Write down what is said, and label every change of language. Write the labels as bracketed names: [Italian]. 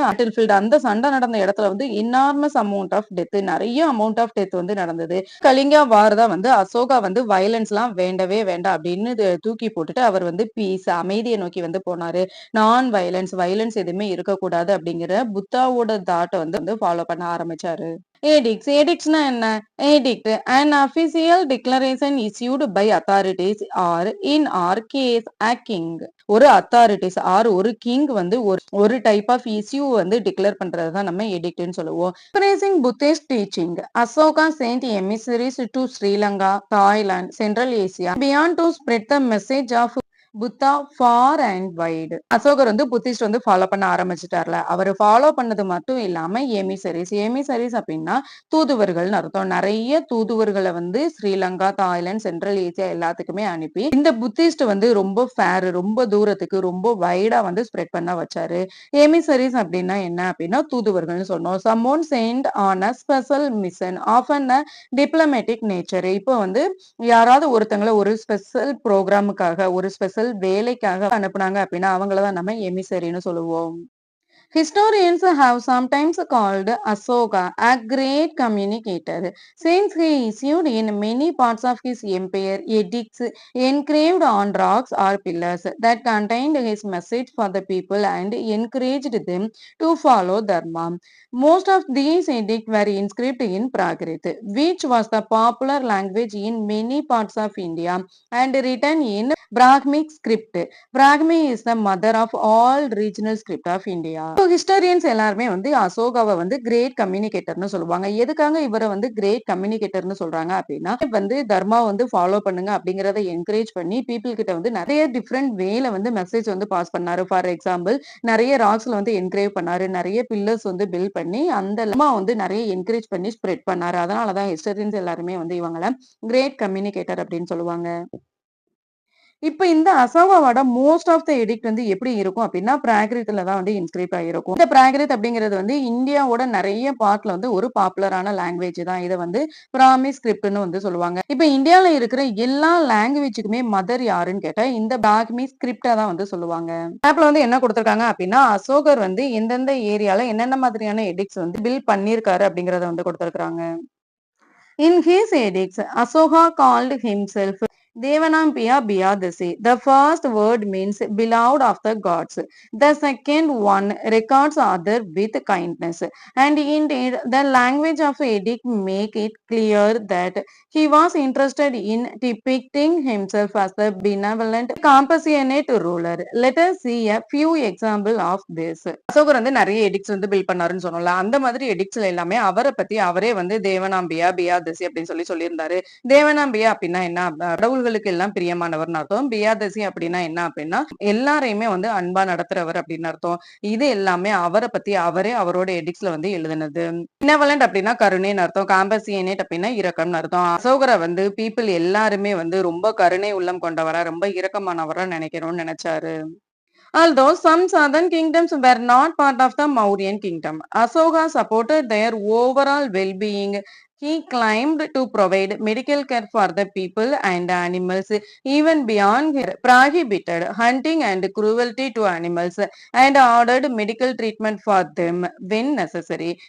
[Tamil] பேட்டில்ஃபீல்ட் அந்த சண்டை நடந்த இடத்துல வந்து இன்னார்மஸ் அமௌண்ட் ஆஃப் டெத், நிறைய அமௌண்ட் ஆஃப் டெத் வந்து நடந்தது. கலிங்கா வார் தான் வந்து அசோகா வந்து வயலன்ஸ் எல்லாம் வேண்டவே வேண்டாம் அப்படின்னு தூக்கி போட்டுட்டு அவர் வந்து பீஸ் அமைதியை நோக்கி வந்து போனாரு. நான் வயலன்ஸ் எதுவுமே இருக்கக்கூடாது அப்படிங்கிற புத்தாவோட தாட்டை வந்து ஃபாலோ பண்ண ஆரம்பிச்சாரு. எடிக்ட்ஸ்னா என்ன? [English] Edict an official declaration issued by authorities or in our case a king. [Tamil] ஒரு அத்தாரிட்டிஸ் ஆர் ஒரு கிங் வந்து ஒரு டைப் ஆஃப் இஷ்யூ வந்து டிக்ளேர் பண்றது தான் நம்ம எடிக்ட்னு சொல்லுவோம். [English] Praising Buddhist teaching, Asoka sent emissaries to Sri Lanka, Thailand, Central Asia beyond to spread the message of Buddha far and wide. [Tamil] அசோகர் வந்து புத்திஸ்ட் வந்து ஃபாலோ பண்ண ஆரம்பிச்சுட்டார்ல. அவர் ஃபாலோ பண்ணது மட்டும் இல்லாம எமிசரிஸ் அப்படின்னா தூதுவர்கள்னு அர்த்தம். நிறைய தூதுவர்களை வந்து ஸ்ரீலங்கா, தாய்லாந்து, சென்ட்ரல் ஏசியா எல்லாத்துக்குமே அனுப்பி இந்த புத்திஸ்ட் வந்து ரொம்ப ஃபேர், ரொம்ப தூரத்துக்கு ரொம்ப வைடா வந்து ஸ்ப்ரெட் பண்ண வச்சாரு. எமிசரிஸ் அப்படின்னா என்ன அப்படின்னா தூதுவர்கள்னு சொன்னோம். [English] Someone sent on a special mission of an a diplomatic nature. [Tamil] இப்போ வந்து யாராவது ஒருத்தங்களை ஒரு ஸ்பெஷல் ப்ரோக்ராமுக்காக ஒரு ஸ்பெஷல் வேலைக்காக அனுப்புனாங்க அப்படின்னா அவங்களதான் நம்ம எமிசரின்னு சொல்லுவோம். [English] Historians have sometimes called Asoka a great communicator, since he issued in many parts of his empire edicts engraved on rocks or pillars that contained his message for the people and encouraged them to follow Dharma. Most of these edicts were inscribed in Prakrit, which was the popular language in many parts of India, and written in Brahmic script. Brahmi is the mother of all regional script of India. [Tamil] Historians எல்லாருமே வந்து அசோகாவ வந்து great கம்யூனிகேட்டர்ன்னு சொல்லுவாங்க. எதுக்காக இவர வந்து great கம்யூனிகேட்டர்ன்னு சொல்றாங்க அப்டின்னா, வந்து தர்மா வந்து ஃபாலோ பண்ணுங்க அப்டிங்கிறத என்கரேஜ் பண்ணி பீப்பிள் கிட்ட வந்து நெறைய டிஃபரெண்ட் வேல வந்து மெசேஜ் வந்து பாஸ் பண்ணாரு. ஃபார் எக்ஸாம்பிள் நெறைய ராக்ஸ்ல வந்து என்கிரேவ் பண்ணாரு. நெறைய பில்லர்ஸ் வந்து பில்ட் பண்ணி அந்த லம்மா வந்து நெறைய என்கரேஜ் பண்ணி ஸ்ப்ரெட் பண்ணாரு. அதனால தான் ஹிஸ்டாரியன்ஸ் எல்லாருமே வந்து இவங்கள கிரேட் கம்யூனிகேட்டர் அப்டின்னு சொல்லுவாங்க. இப்ப இந்த அசோகாவோட மோஸ்ட் ஆஃப் த எடிக்ட் வந்து எப்படி இருக்கும் அப்படின்னா, பிராகிருத்ல தான் வந்து இன்ஸ்கிரைப் ஆகிருக்கும். இந்த பிராகிருத் அப்படிங்கிறது வந்து இந்தியாவோட நெறைய பார்ட்ல வந்து ஒரு பாப்புலரான லாங்குவேஜ் தான். இத வந்து பிராமி ஸ்கிரிப்ட்ன்னு வந்து சொல்லுவாங்க. இப்ப இந்தியால இருக்கிற எல்லா லாங்குவேஜ்க்குமே மதர் யாருன்னு கேட்டா, இந்த பிராமி ஸ்கிரிப்ட்டா தான் வந்து சொல்லுவாங்க. மேப்ல வந்து என்ன குடுத்திருக்காங்க அப்படின்னா, அசோகர் வந்து எந்தெந்த ஏரியால என்னென்ன மாதிரியான எடிக்ட்ஸ் வந்து பில்ட் பண்ணியிருக்காரு அப்படிங்கிறத வந்து குடுத்திருக்காங்க. [English] In his edicts, Asoka called himself Devanampiya Biyadasi. The first word means beloved of the gods. The second one records other with kindness. And indeed, the language of edict make it clear that he was interested in depicting himself as the benevolent, compassionate ruler. Let us see a few examples of this. [Tamil] அசோகர் வந்து நிறைய edicts வந்து build பண்ணாருன்னு சொன்னோம்ல. அந்த மாதிரி எடிக்ட்ஸ்ல எல்லாமே அவர பத்தி அவரே வந்து தேவனாம்பியா, பியாதசி அப்படின்னு சொல்லியிருந்தாரு. தேவனாம்பியா அப்படின்னா என்ன? கடவுள்களுக்கு எல்லாம் பிரியமானவர்னு அர்த்தம். பியாதசி அப்படின்னா என்ன அப்படின்னா, எல்லாரையுமே வந்து அன்பா நடத்துறவர் அப்படின்னு அர்த்தம். இது எல்லாமே அவர பத்தி அவரே அவரோட எடிக்ட்ஸ்ல வந்து எழுதுனது. பினவலண்ட் அப்படின்னா கருணைன்னு அர்த்தம். காம்பசியனேட் அப்படின்னா இரக்கம்னு அர்த்தம். அசோகரை வந்து பீப்புள் எல்லாருமே வந்து ரொம்ப கருணை உள்ளம் கொண்டவரா, ரொம்ப இரக்கமானவரா நினைக்கணும்னு நினைச்சாரு. [English] Although some southern kingdoms were not part of the Mauryan kingdom, Asoka supported their overall well-being. He claimed to provide medical care for the people and animals even beyond prohibited hunting and cruelty to animals and ordered medical treatment for them when necessary.